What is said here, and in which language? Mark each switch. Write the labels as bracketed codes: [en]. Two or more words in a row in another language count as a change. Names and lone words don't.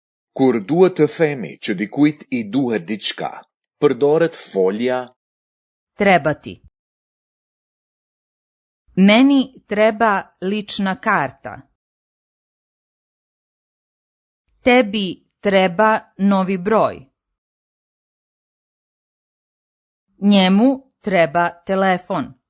[sq] Kur duhet të themi që dikujt I duhet diçka, përdoret folja [sr] trebati. Meni treba lična karta. Tebi treba novi broj. Njemu treba telefon.